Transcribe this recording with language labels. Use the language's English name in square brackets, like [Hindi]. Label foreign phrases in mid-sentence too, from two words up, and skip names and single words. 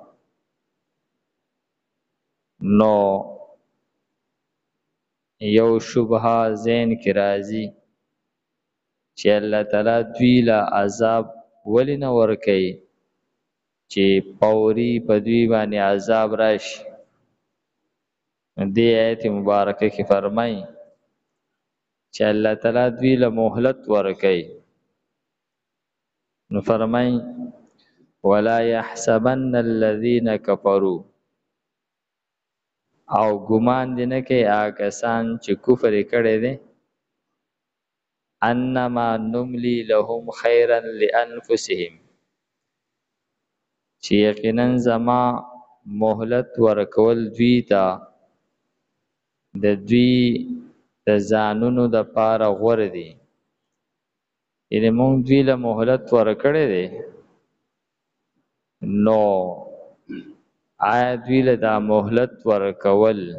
[Pashto] نو یو شبهه ذهن کې راځي چې الله تعالی دوی له عذاب ولې نه ورکوي چې فوري په دوی باندې عذاب راشي. دې آیت مبارکه کې فرمایي چې الله تعالی دوی له مهلت ورکوي. نو فرمایي [Arabic] ولا يحسبن الذين كفروا، [Pashto] او ګمان دې نه کوي هغه کسان چې کفر کړی دی، [Arabic] انما نملي لهم خيرا لانفسهم، [Pashto] چې یقینا زما مهلت ورکول دوی ته د دوی د ځانونو د پاره غوره دي. یعنې مونږ دوی له مهلت ورکړی دی، نو آیا دوی له دا مهلت ورکول